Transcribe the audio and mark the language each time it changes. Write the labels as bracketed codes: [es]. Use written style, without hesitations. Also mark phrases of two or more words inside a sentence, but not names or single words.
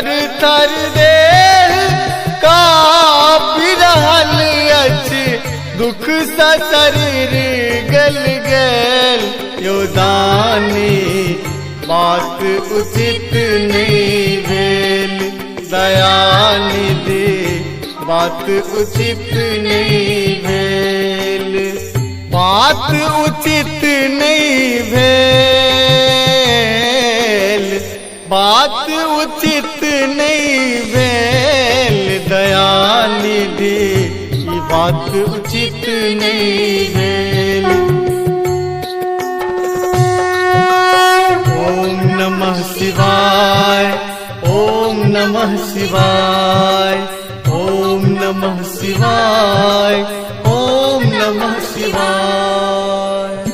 [mai] थर देह का पिरहल अछि, दुख सा शरीर गल गल, यो दानी बात उचित नहीं भेल, दयानिधि बात उचित नहीं भेल, बात उचित नहीं भेल, बात उचित नहीं भेल, दयानिधि ये बात उचित नहीं भेल। [sa] ओम नमः शिवाय, ओम नमः शिवाय, ओम नमः शिवाय, ओम नमः शिवाय।